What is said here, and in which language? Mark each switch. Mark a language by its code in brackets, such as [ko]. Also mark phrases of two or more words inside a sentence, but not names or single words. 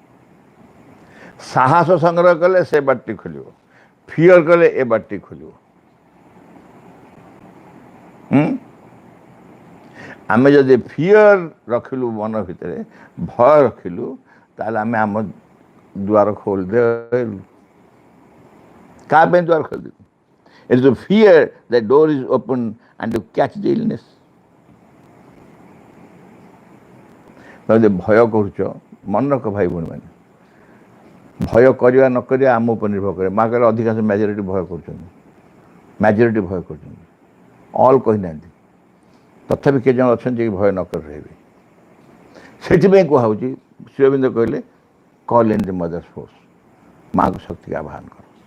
[or] ସାହସ ସଂଗ୍ରହ କଲେ ସେ ବାଟଟି ଖୋଲିବ, ଫିୟର କଲେ ଏ ବାଟଟି ଖୋଲିବ। ଆମେ ଯଦି ଫିୟର ରଖିଲୁ ମନ ଭିତରେ, ଭୟ ରଖିଲୁ, ତାହେଲେ ଆମେ ଆମ ଦୁଆର ଖୋଲିଦେଲୁ। କାହା ପାଇଁ ଦୁଆର ଖୋଲିଦେଲୁ? [en] It is the fear that door is open and you catch the illness. [or] ଯଦି ଭୟ କରୁଛ, ମନେ ରଖ ଭାଇ ଭଉଣୀମାନେ, ଭୟ କରିବା ନ କରିବା ଆମ ଉପରେ ନିର୍ଭର କରେ। ମା କହିଲେ ଅଧିକାଂଶ ମ୍ୟାଜରିଟି ଭୟ କରୁଛନ୍ତି, ମ୍ୟାଜରିଟି ଭୟ କରୁଛନ୍ତି, ଅଲ୍ କହିନାହାନ୍ତି। ତଥାପି କେତେ ଜଣ ଅଛନ୍ତି ଯେ ଭୟ ନ କରି ରହିବେ। ସେଥିପାଇଁ କୁହାହେଉଛି, ଶ୍ରୀ ଅରବିନ୍ଦ କହିଲେ [en] call in the Mother's force, [or] ମାଆଙ୍କ ଶକ୍ତିକୁ ଆହ୍ୱାନ କର।